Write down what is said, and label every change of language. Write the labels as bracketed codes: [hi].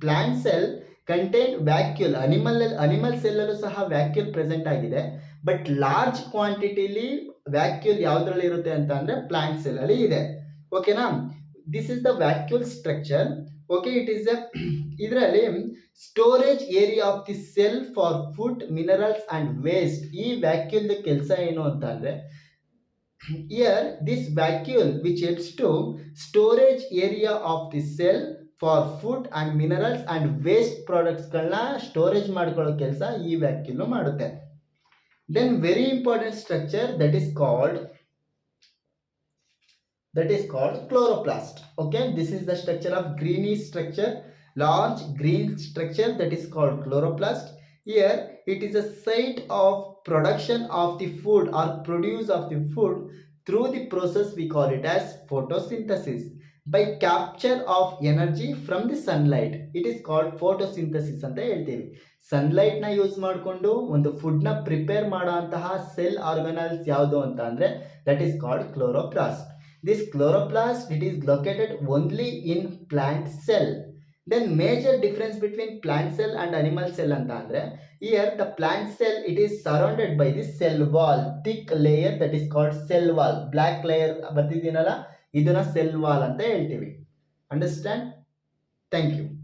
[en] Plant cell contain vacuole. [kn] Animal cell ಅಲ್ಲೂ ಸಹ vacuole present ಆಗಿದೆ. ಬಟ್ ಲಾರ್ಜ್ ಕ್ವಾಂಟಿಟಿಲಿ ವ್ಯಾಕ್ಯೂಲ್ ಯಾವ್ದ್ರಲ್ಲಿ ಇರುತ್ತೆ ಅಂತ ಅಂದ್ರೆ ಪ್ಲಾಂಟ್ ಸೆಲ್ ಅಲ್ಲಿ ಇದೆ. ಓಕೆನಾ? [en] This is the vacuole structure. Okay, it is ಇದರಲ್ಲಿ storage area of the cell for food, minerals and waste. [kn] ಈ ವ್ಯಾಕ್ಯೂಲ್ ಕೆಲಸ ಏನು ಅಂತ ಅಂದ್ರೆ [en] here this vacuole which helps to storage area of the cell for food and minerals and waste products [kn] ಗಳನ್ನ storage ಮಾಡ್ಕೊಳ್ಳೋ ಕೆಲಸ ಈ ವ್ಯಾಕ್ಯೂಲ್ ಮಾಡುತ್ತೆ. [en] Then very important structure that is called chloroplast. Okay, this is the structure of greenish structure, large green structure that is called chloroplast. Here it is a site of production of the food or produce of the food through the process we call it as photosynthesis. By capture of energy from the sunlight, it is called photosynthesis [kn] ಅಂತ ಹೇಳ್ತೀವಿ. Sunlight ನ use ಮಾಡಿಕೊಂಡು ಒಂದು food ನ prepare ಮಾಡುವಂತಹ cell organelles ಯಾವುದು ಅಂತ ಅಂದ್ರೆ [en] That is called chloroplast. This chloroplast it is located only in plant cell. Then major difference between plant cell and animal cell [kn] anta andre, [en] here the plant cell, it is surrounded by the cell wall, thick layer, that is called cell wall. Black layer [kn] ಬರ್ತಿದ್ದೀನಲ್ಲ, ಇದನ್ನ [en] cell wall [kn] ಅಂತ ಹೇಳ್ತೀವಿ. [en] Understand? Thank you.